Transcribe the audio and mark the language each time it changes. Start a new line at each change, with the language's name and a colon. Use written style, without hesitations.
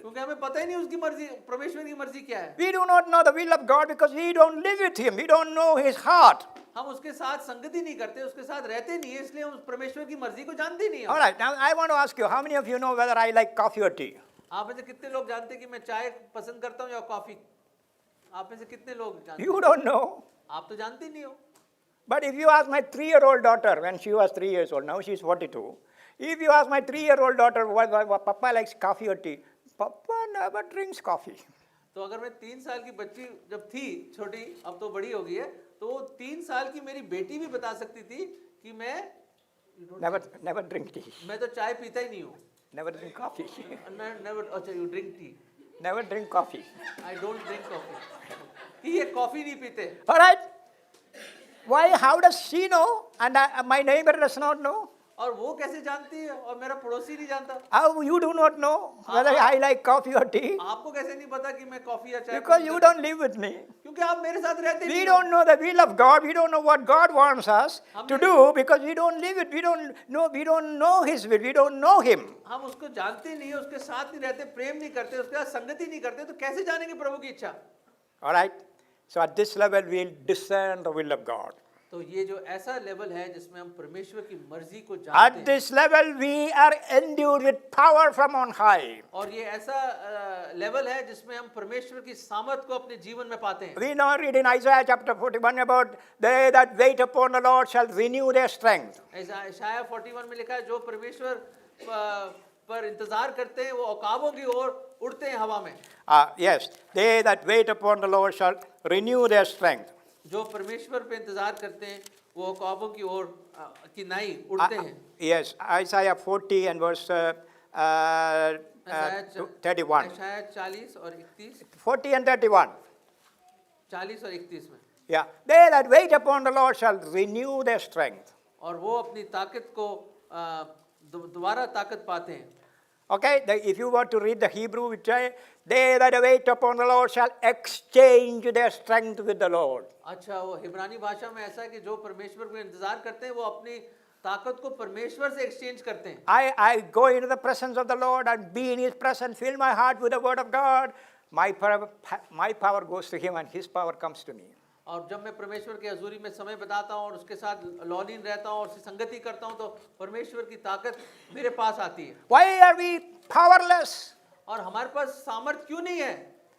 Hindi: क्योंकि हमें पता ही नहीं उसकी मर्जी, परमेश्वर की मर्जी क्या है।
English: We do not know the will of God because we don't live with Him. We don't know His heart.
Hindi: हम उसके साथ संगति नहीं करते, उसके साथ रहते नहीं है, इसलिए हम उस परमेश्वर की मर्जी को जानते नहीं
English: All
Hindi: हैं।
English: right, now I want to ask you, how many of you know whether I like coffee or tea?
Hindi: आप में से कितने लोग जानते हैं कि मैं चाय पसंद करता हूँ या कॉफी? आप में से कितने लोग जानते हैं?
English: You don't know.
Hindi: आप तो जानते ही नहीं हो।
English: But if you ask my 3-year-old daughter, when she was 3 years old, now she's 42, if you ask my 3-year-old daughter, what Papa likes coffee or tea, Papa never drinks coffee.
Hindi: तो अगर मैं 3 साल की बच्ची जब थी छोटी, अब तो बड़ी हो गई है, तो 3 साल की मेरी बेटी भी बता सकती थी कि मैं
English: Never drink tea.
Hindi: मैं तो चाय पीता ही नहीं हूँ।
English: Never drink coffee. Never, अच्छा you drink tea. Never drink coffee. I don't drink coffee.
Hindi: कि ये कॉफी नहीं पीते।
English: All right. Why? How does she know? And my neighbor does not know.
Hindi: और वो कैसे जानती है और मेरा पड़ोसी नहीं जानता?
English: How you do not know whether I like coffee or tea?
Hindi: आपको कैसे नहीं पता कि मैं कॉफी या चाय
English: Because
Hindi: पसंद
English: you
Hindi: करता
English: don't live with me.
Hindi: हूं? क्योंकि आप मेरे साथ रहते
English: We
Hindi: नहीं हो।
English: don't know the will of God. We don't know what God wants us to do because we don't live it. We don't know His will. We don't know Him.
Hindi: हम उसको जानते नहीं है, उसके साथ नहीं रहते, प्रेम नहीं करते, उसके साथ संगति नहीं करते, तो कैसे जानेंगे प्रभु की इच्छा?
English: All right. So at this level, we'll discern the will of God.
Hindi: तो ये जो ऐसा लेवल है जिसमें हम परमेश्वर की मर्जी को
English: At
Hindi: जानते हैं,
English: this level, we are endued with power from on high.
Hindi: और ये ऐसा लेवल है जिसमें हम परमेश्वर की सामर्थ को अपने जीवन में पाते हैं।
English: We now read in Isaiah chapter 41 about they that wait upon the Lord shall renew their strength.
Hindi: ऐसा इशाया 41 में लिखा है, जो परमेश्वर पर इंतजार करते हैं वो औकाबों की ओर उड़ते हैं हवा में।
English: Yes, they that wait upon the Lord shall renew their strength.
Hindi: जो परमेश्वर पे इंतजार करते हैं वो औकाबों की ओर की नाई उड़ते हैं।
English: Yes, Isaiah 40 and verse 31.
Hindi: इशाया 40 और 31,
English: 40 and 31.
Hindi: 40 और 31 में।
English: Yeah, they that wait upon the Lord shall renew their strength.
Hindi: और वो अपनी ताकत को दोबारा ताकत पाते हैं।
English: Okay, if you want to read the Hebrew, which they that wait upon the Lord shall exchange their strength with the Lord.
Hindi: अच्छा, वो हिब्रानी भाषा में ऐसा है कि जो परमेश्वर को इंतजार करते हैं वो अपनी ताकत को परमेश्वर से एक्सचेंज करते हैं।
English: I go into the presence of the Lord and be in His presence, fill my heart with the word of God. My power goes to Him and His power comes to me.
Hindi: और जब मैं परमेश्वर के हजूरी में समय बिताता हूँ और उसके साथ लौलीन रहता हूँ और उससे संगति करता हूँ तो परमेश्वर की ताकत मेरे पास आती है।
English: Why are we powerless?
Hindi: और हमारे पास सामर्थ क्यों नहीं है?